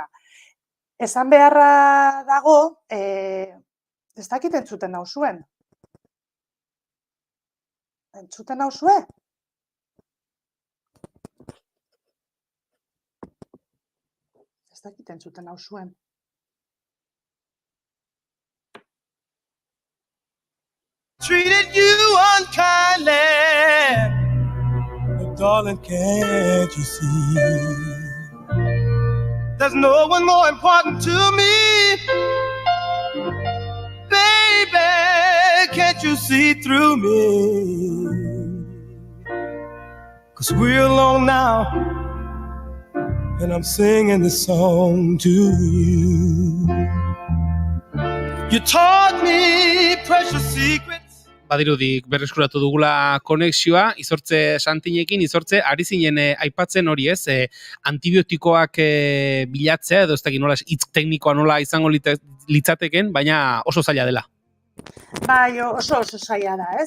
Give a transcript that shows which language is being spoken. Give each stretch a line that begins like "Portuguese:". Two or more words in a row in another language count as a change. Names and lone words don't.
Basque: Esan beharra dago, ez dakit entzuten nauzuen. Entzuten nauzue? Ez dakit entzuten nauzuen.
English: Treated you unkindly, but darling, can't you see? There's no one more important to me. Baby, can't you see through me? 'Cause we're alone now, and I'm singing this song to you. You taught me precious secrets.
Basque: Badirudik berreskuratu dugula konexioa, Izortze Santinekin, Izortze, ari zinen aipatzen hori ez, antibiotikoak bilatzea, edo ez dakit nola hitz teknikoa nola izango litzateken, baina oso zaila dela. Bai, oso zaila da, ez?